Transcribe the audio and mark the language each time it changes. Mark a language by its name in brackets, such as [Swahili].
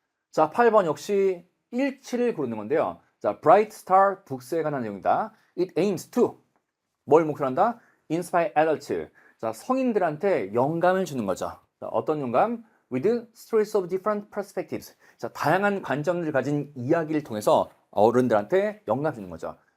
[Korean] 자, 8번 역시 일치를 고르는 건데요. 자, Bright Star 북스에 관한 내용이다. It aims to 뭘 목표로 한다? [English] inspire adults. [Korean] 자, 성인들한테 영감을 주는 거죠. 자, 어떤 영감? [English] With stories of different perspectives. [Korean] 자, 다양한 관점을 가진 이야기를 통해서 어른들한테 영감 주는 거죠.